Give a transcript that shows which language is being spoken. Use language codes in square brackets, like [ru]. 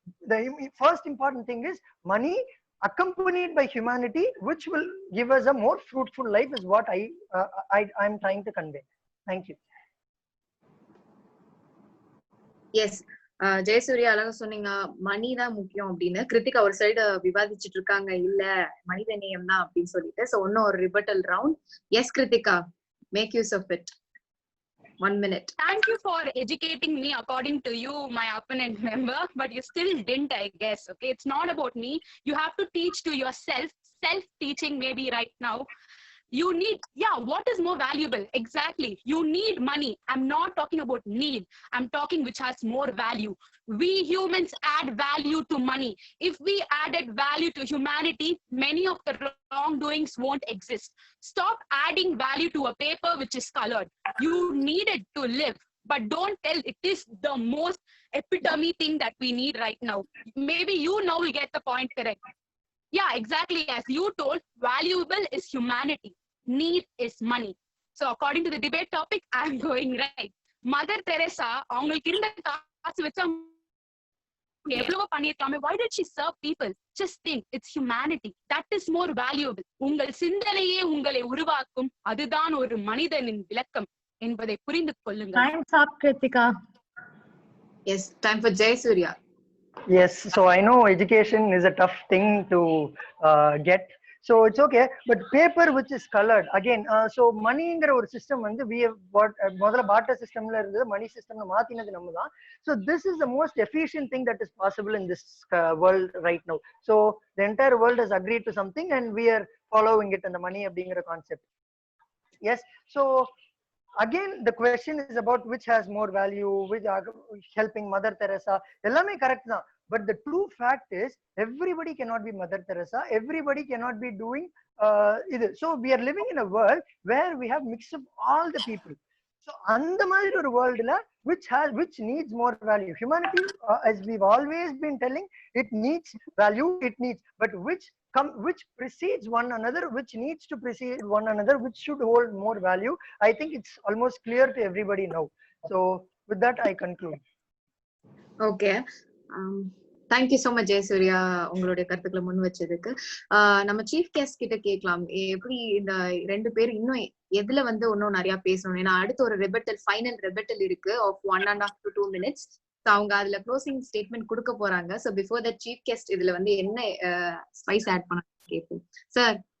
[en] The first important thing is money accompanied by humanity, which will give us a more fruitful life, is what I'm trying to convey. Thank you. [ta] Yes, Jayasuriya அழகா சொன்னீங்க, மணி தான் முக்கியம் அப்படின்னு. கிருத்திகா ஒரு side விவாதிச்சுட்டு இருக்காங்க, இல்ல மனித நேயம் தான் அப்படின்னு சொல்லிட்டு. சோ ஒன்னும் ஒரு ரிபட்டல் round. S Kiruthika, [en] Make use of it. 1 minute. Thank you for educating me according to you, my opponent member, but you still didn't, I guess. Okay, it's not about me. You have to teach to yourself. Self-teaching maybe right now. You need, what is more valuable? Exactly. You need money. I'm not talking about need. I'm talking which has more value. We humans add value to money. If we added value to humanity, many of the wrongdoings won't exist. Stop adding value to a paper which is colored. You need it to live, but don't tell it is the most epitome thing that we need right now. Maybe you now will get the point correct. Yeah, exactly. As you told, valuable is humanity. Need is money. So according to the debate topic, I'm going right. [ta] Mother Teresa, அவங்களுக்கு இருந்த காசு வச்சா எவ்வளவு பண்ணிருக்காமே. [en] Why did she serve people? Just think, it's humanity. That is more valuable. [ta] உங்கள் சிந்தனையே உங்களை உருவாக்கும், அதுதான் ஒரு மனிதனின் விளக்கம் என்பதை புரிந்து கொள்ளுங்கள். [en] Time's up, Kritika. Yes, time for Jayasurya. Yes, so I know education is a tough thing to get. So it's okay, but paper which is colored again. [ta] So money ங்கிற ஒரு சிஸ்டம் வந்து [en] we have [ta] முதல்ல barter systemல இருந்து money system மாத்தினது நம்ம தான். [en] So this is the most efficient thing that is possible in this world right now. So the entire world has agreed to something and we are following it, and the money அப்படிங்கிற concept. Yes, so again the question is about which has more value, which are helping Mother Teresa. [ta] எல்லாமே correct தான். [en] But the true fact is, everybody cannot be Mother Teresa. Everybody cannot be doing either. So we are living in a world where we have mixed up all the people. [ta] So அந்த மாதிரி ஒரு worldல [en] which needs more value. Humanity, as we've always been telling, it needs value. It needs, but which precedes one another, which needs to precede one another, which should hold more value. I think it's almost clear to everybody now. So with that, I conclude. Okay. [ta] Thank you so much Jayasuriya, உங்களுடைய கருத்துக்களை முன் வச்சதுக்கு. நம்ம chief guest கிட்ட கேட்கலாம், எப்படி இந்த ரெண்டு பேரும் இன்னும் எதுல வந்து இன்னும் நிறைய பேசணும். ஏன்னா அடுத்து ஒரு ஃபைனல் ரெபட்டல் இருக்கு ஆஃப் 1.5 to 2 minutes. அவங்க அதுல க்ளோசிங் ஸ்டேட்மெண்ட் கொடுக்க போறாங்க. [en] so before that [ta] chief guest இதுல வந்து என்ன ஸ்பைஸ் ஆட் பண்ண கேட்போம் சார்.